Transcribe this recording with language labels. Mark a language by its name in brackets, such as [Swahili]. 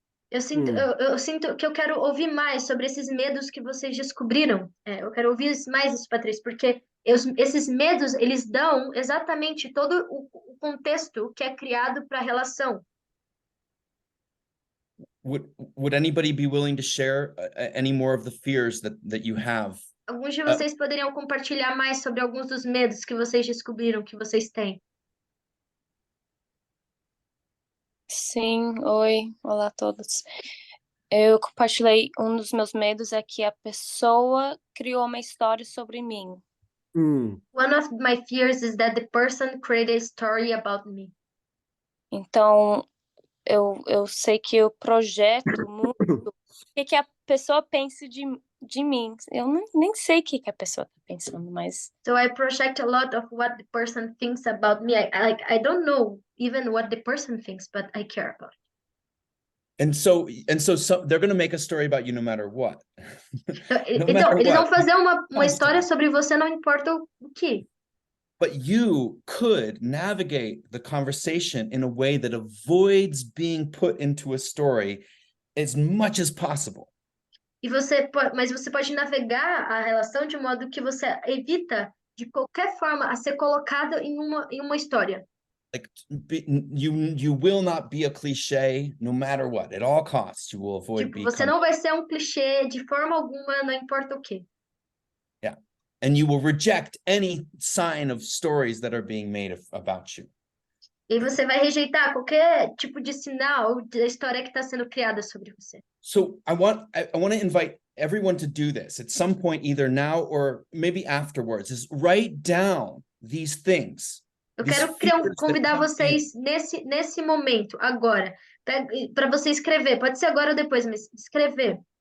[Portuguese] Eu sinto que eu quero ouvir mais sobre esses medos que vocês descobriram. Eu quero ouvir mais isso, Patrícia, porque esses medos, eles dão exatamente todo o contexto que é criado para a relação. [English] Would anybody be willing to share any more of the fears that you have? [Portuguese] Alguns de vocês poderiam compartilhar mais sobre alguns dos medos que vocês descobriram que vocês têm? Sim, oi, olá a todos. Eu compartilhei, um dos meus medos é que a pessoa criou uma história sobre mim. [English] One of my fears is that the person created a story about me. [Portuguese] Então, eu sei que eu projeto muito o que a pessoa pensa de mim. Eu nem sei o que a pessoa está pensando, mas... [English] So I project a lot of what the person thinks about me. I don't know even what the person thinks, but I care about it. And so they're going to make a story about you no matter what. [Portuguese] Então, eles vão fazer uma história sobre você, não importa o que. [English] But you could navigate the conversation in a way that avoids being put into a story as much as possible. [Portuguese] Mas você pode navegar a relação de modo que você evita, de qualquer forma, a ser colocado em uma história. [English] Like you will not be a cliché no matter what. At all costs, you will avoid being. [Portuguese] Você não vai ser um clichê de forma alguma, não importa o quê. [English] Yeah. And you will reject any sign of stories that are being made about you. [Portuguese] E você vai rejeitar qualquer tipo de sinal da história que está sendo criada sobre você. [English] So I want to invite everyone to do this at some point, either now or maybe afterwards, is write down these things. [Portuguese] Eu quero convidar vocês nesse momento, agora, para você escrever. Pode ser agora ou depois, mas escrever.